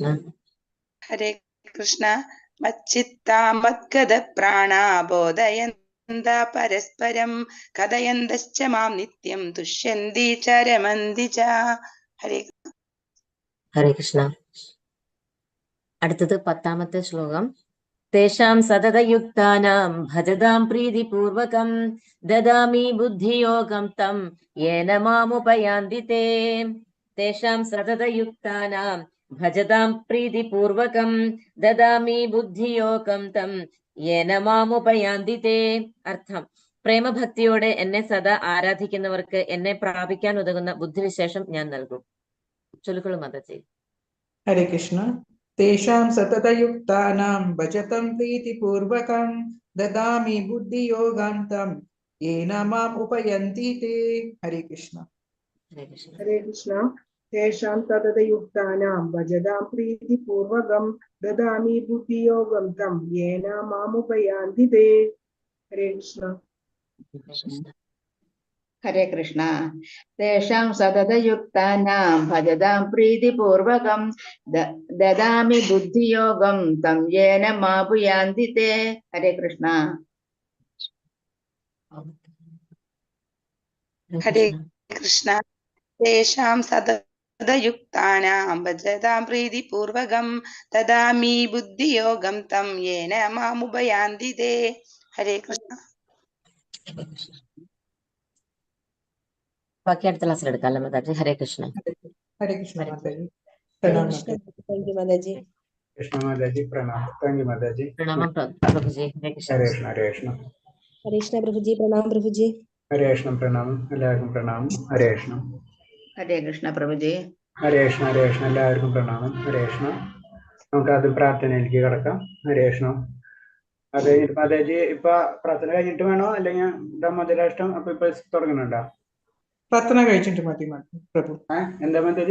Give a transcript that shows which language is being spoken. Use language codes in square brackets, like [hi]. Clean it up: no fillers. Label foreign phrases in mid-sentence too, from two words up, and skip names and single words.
[hi] हरे कृष्ण। [sa] मच्चित्ता मद्गद प्राणा बोधयन्त परस्परं कथयन्तश्च मां नित्यं तुष्यन्ति च रमन्ति च. [ml] ഹരേ കൃഷ്ണ. അടുത്തത് 10ാമത്തെ ശ്ലോകം. [sa] തേഷാം സതതയുക്താനാം ഭജതാം പ്രീതിപൂർവകം ദദാമി ബുദ്ധിയോഗം തം യേന മാമുപയാന്തി തേ. തേഷാം സതതയുക്താനാം ഭജതാം പ്രീതിപൂർവകം ദദാമി ബുദ്ധിയോഗം തം യേന മാമുപയാന്തി തേ. [ml] അർത്ഥം, പ്രേമഭക്തിയോടെ എന്നെ സദാ ആരാധിക്കുന്നവർക്ക് എന്നെ പ്രാപിക്കാൻ ഉതകുന്ന ബുദ്ധിവിശേഷം ഞാൻ നൽകും. ചൊല്ലിക്കൊള്ളു മാതാജി. [hi] हरे कृष्ण. [sa] तेषां सततयुक्तानां भजतं प्रीतिपूर्वकं ददामि बुद्धियोगं तं येन माम् उपयन्ति ते. [hi] हरे कृष्ण. हरे कृष्ण. हरे कृष्ण। [sa] तेषां तततयुक्तानां भजतां प्रीतिपूर्वकं ददामि बुद्धियोगं तं येन मामुपयान्ति ते. [hi] हरे कृष्ण। हरे कृष्ण। [sa] तेषां सततयुक्तानां भजतां प्रीतिपूर्वकं ददामि बुद्धियोगं तं येन मामुपयान्ति ते. [hi] हरे कृष्ण। हरे कृष्ण। [sa] तेषां सततयुक्तानां भजतां प्रीतिपूर्वकं ददामि बुद्धियोगं तं येन मामुपयान्ति ते. [hi] हरे कृष्ण. [ml] ബാക്കി അടുത്ത ക്ലാസ്സിൽ എടുക്കാമല്ലോ മാതാജി. ഹരേ കൃഷ്ണ. [hi] हरे कृष्ण माताजी. हरे प्रणाम कृष्ण। माताजी. [en] thank you [hi] माताजी। कृष्ण माताजी प्रणाम. [en] thank you [hi] माताजी. [ml] പ്രണാമം പ്രഭുജി. ഹരേ കൃഷ്ണ. [hi] हरे कृष्ण. हरे कृष्ण. हरे कृष्ण प्रभु जी। प्रणाम प्रभु जी। हरे कृष्ण. प्रणाम. [ml] എല്ലാവർക്കും പ്രണാമം. ഹരേ കൃഷ്ണ. [hi] हरे कृष्ण प्रभुजी. [ml] ഹരേ കൃഷ്ണ. ഹരേ കൃഷ്ണ. എല്ലാവർക്കും പ്രണാമം. ഹരേ കൃഷ്ണ. നമുക്ക് ആദ്യം പ്രാർത്ഥനയിലേക്ക് കടക്കാം. ഹരേ കൃഷ്ണ. അത് കഴിഞ്ഞിട്ട് മാതാജി ഇപ്പൊ പ്രാർത്ഥന കഴിഞ്ഞിട്ട് വേണോ അല്ലെങ്കിൽ ബ്രഹ്മോദരാഷ്ടം അപ്പൊ ഇപ്പൊ തുടങ്ങുന്നുണ്ടോ? പ്രാർത്ഥന കഴിച്ചിട്ട് മതി പ്രഭു. എന്താ മാതാജി?